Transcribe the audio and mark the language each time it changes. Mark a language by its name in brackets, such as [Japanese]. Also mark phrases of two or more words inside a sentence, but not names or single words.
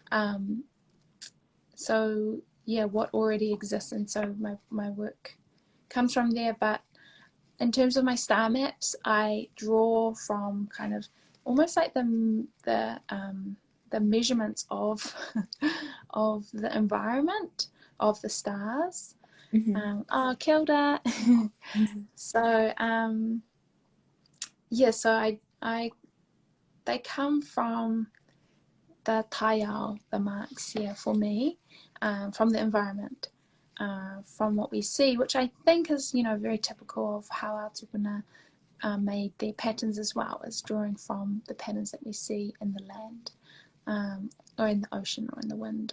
[English] What already exists, and so my work comes from there. But in terms of my star maps, I draw from kind of almost like the measurements of of the environment of the stars. [Māori] Oh, kia ora. [English] So, yeah, so I they come from the taiao, the marks, yeah, for me, from the environment, from what we see, which I think is, very typical of how our tupuna made their patterns as well, is drawing from the patterns that we see in the land, or in the ocean or in the wind.